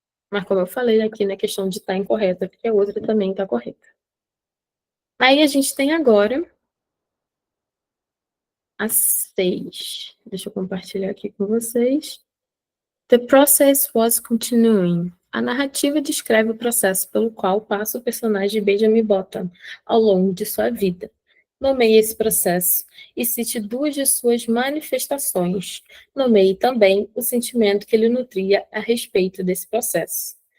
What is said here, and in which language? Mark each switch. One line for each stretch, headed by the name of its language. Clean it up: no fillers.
Portuguese: Mas como eu falei aqui na questão de estar incorreta, porque a outra também está correta. Aí a gente tem agora a 6. Deixa eu compartilhar aqui com vocês.
English: The process was continuing.
Portuguese: A narrativa descreve o processo pelo qual passa o personagem Benjamin Button ao longo de sua vida. Nomeie esse processo e cite duas de suas manifestações. Nomeie também o sentimento que ele nutria a respeito desse processo.